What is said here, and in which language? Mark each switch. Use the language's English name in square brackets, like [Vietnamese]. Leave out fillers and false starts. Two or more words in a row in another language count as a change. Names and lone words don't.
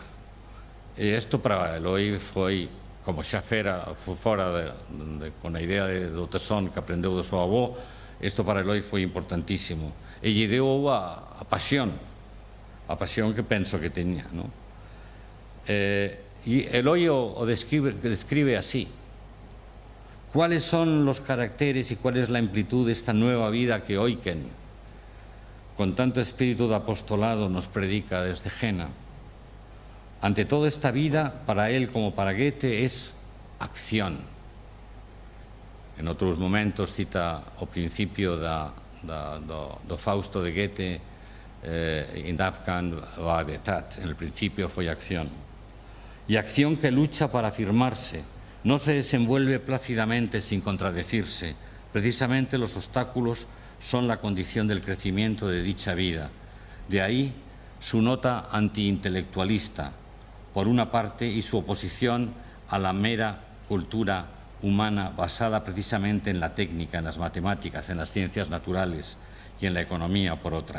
[Galician] E isto para Eloy foi, como xa fora con a idea do tesón que aprendeu do seu avó, isto para Eloy foi importantísimo. E lle deu a pasión que penso que teña, non? E Eloy o describe así. [Spanish] ¿Cuáles son los caracteres y cuál es la amplitud de esta nueva vida que Eucken, con tanto espíritu de apostolado, nos predica desde Jena? Ante todo, esta vida, para él como para Goethe, es acción. [Galician] En outros momentos cita o principio do Fausto de Goethe, [German] in Anfang war die Tat, [Spanish] en el principio foi acción. Y acción que lucha para afirmarse, no se desenvuelve plácidamente sin contradecirse. Precisamente los obstáculos son la condición del crecimiento de dicha vida. De ahí su nota antiintelectualista, por una parte, y su oposición a la mera cultura humana basada precisamente en la técnica, en las matemáticas, en las ciencias naturales y en la economía, por otra.